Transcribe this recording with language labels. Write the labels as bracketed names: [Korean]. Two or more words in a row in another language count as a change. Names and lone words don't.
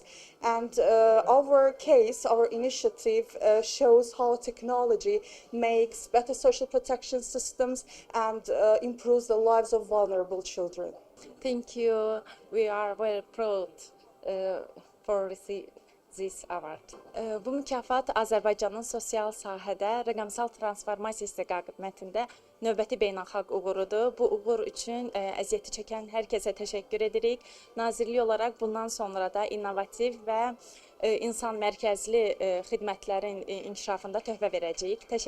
[English] And our case, our initiative shows how technology makes better social protection systems and improves the lives of vulnerable children. Thank you. We are very proud for receiving this award. [Azerbaijani] Bu mükafat Azərbaycanın sosial sahədə rəqəmsal transformasiya istiqamətində növbəti beynəlxalq uğurudur. Bu uğur üçün əziyyəti çəkən hər kəsə təşəkkür edirik. Nazirlik olaraq bundan sonra da innovativ və insan mərkəzli xidmətlərin inkişafında töhfə verəcəyik.